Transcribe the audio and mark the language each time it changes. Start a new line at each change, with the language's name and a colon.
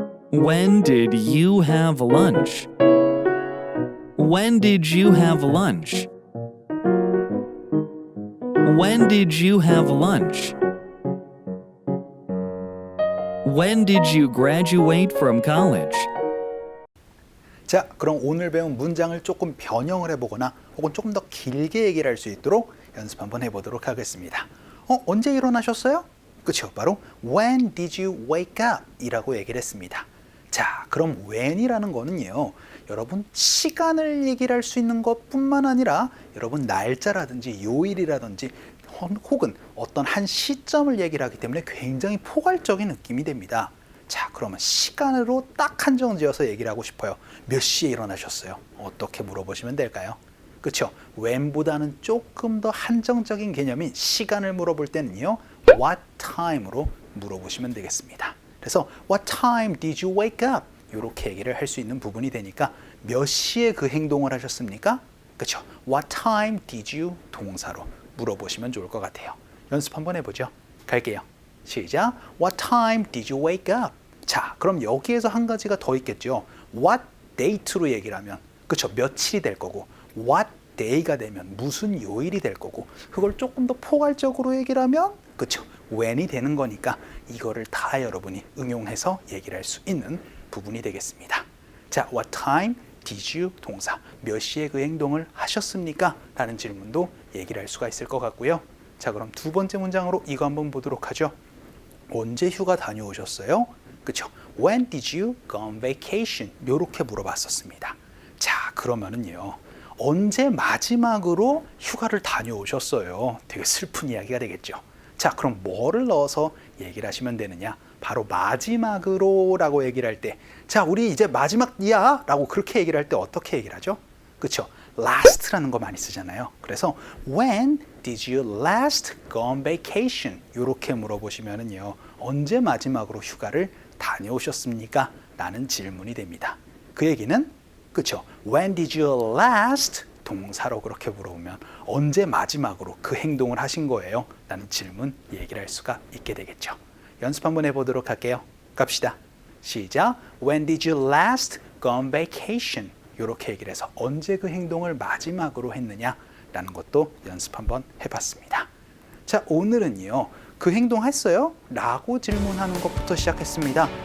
English: When did you have lunch? When did you have lunch? When did you have lunch? When did you graduate from college?
Korean: 자, 그럼 오늘 배운 문장을 조금 변형을 해보거나 혹은 조금 더 길게 얘기를 할 수 있도록 연습 한번 해보도록 하겠습니다. 언제 일어나셨어요? 그쵸? 바로
English: When did you wake up?
Korean: 이라고 얘기를 했습니다. 자, 그럼 when이라는 거는요. 여러분 시간을 얘기를 할 수 있는 것뿐만 아니라 여러분 날짜라든지 요일이라든지 혹은 어떤 한 시점을 얘기를 하기 때문에 굉장히 포괄적인 느낌이 됩니다. 자, 그러면 시간으로 딱 한정 지어서 얘기를 하고 싶어요. 몇 시에 일어나셨어요? 어떻게 물어보시면 될까요? 그렇죠? when보다는 조금 더 한정적인 개념인 시간을 물어볼 때는요. what time으로 물어보시면 되겠습니다. 그래서
English: what time did you wake up?
Korean: 이렇게 얘기를 할 수 있는 부분이 되니까 몇 시에 그 행동을 하셨습니까? 그렇죠?
English: what time did you
Korean: 동사로 물어보시면 좋을 것 같아요. 연습 한번 해보죠. 갈게요. 시작.
English: What time did you wake up?
Korean: 자, 그럼 여기에서 한 가지가 더 있겠죠. What date로 얘기를 하면 그렇죠. 며칠이 될 거고 What day가 되면 무슨 요일이 될 거고 그걸 조금 더 포괄적으로 얘기를 하면 그렇죠. when이 되는 거니까 이거를 다 여러분이 응용해서 얘기를 할 수 있는 부분이 되겠습니다. 자,
English: What time did you
Korean: 동사 몇 시에 그 행동을 하셨습니까? 라는 질문도 얘기를 할 수가 있을 것 같고요. 자, 그럼 두 번째 문장으로 이거 한번 보도록 하죠. 언제 휴가 다녀오셨어요? 그쵸?
English: When did you go on vacation?
Korean: 이렇게 물어봤었습니다. 자, 그러면은요. 언제 마지막으로 휴가를 다녀오셨어요? 되게 슬픈 이야기가 되겠죠. 자, 그럼 뭐를 넣어서 얘기를 하시면 되느냐? 바로 마지막으로 라고 얘기를 할 때, 자, 우리 이제 마지막이야 라고 그렇게 얘기를 할 때 어떻게 얘기를 하죠? 그쵸? last라는 거 많이 쓰잖아요. 그래서
English: when did you last go on vacation?
Korean: 이렇게 물어보시면은요. 언제 마지막으로 휴가를 다녀오셨습니까? 라는 질문이 됩니다. 그 얘기는 그쵸?
English: When did you last?
Korean: 동사로 그렇게 물어보면 언제 마지막으로 그 행동을 하신 거예요? 라는 질문 얘기를 할 수가 있게 되겠죠. 연습 한번 해보도록 할게요. 갑시다. 시작.
English: When did you last go on vacation?
Korean: 이렇게 얘기를 해서 언제 그 행동을 마지막으로 했느냐? 라는 것도 연습 한번 해봤습니다. 자, 오늘은요. 그 행동 했어요? 라고 질문하는 것부터 시작했습니다.